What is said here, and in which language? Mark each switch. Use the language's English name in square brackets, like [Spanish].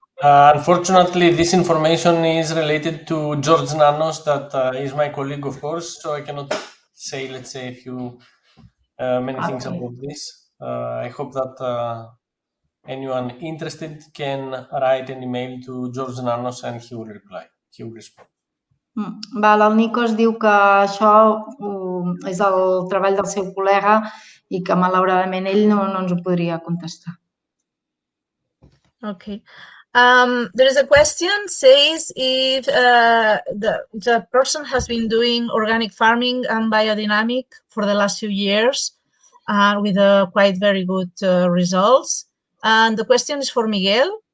[English] Unfortunately, this information is related to George Nanos, that is my colleague, of course, so I cannot say, let's say, many things about this. I hope that anyone interested can write an email to George Nanos and he will reply. He will respond. [Catalan] Val, el Nikos diu que això és el treball del seu col·lega i que malauradament ell no ens ho podria contestar. [English] Okay. There is a question, says if the person has been doing organic farming and biodynamic for the last few years with quite very good results. And the question is for Miguel.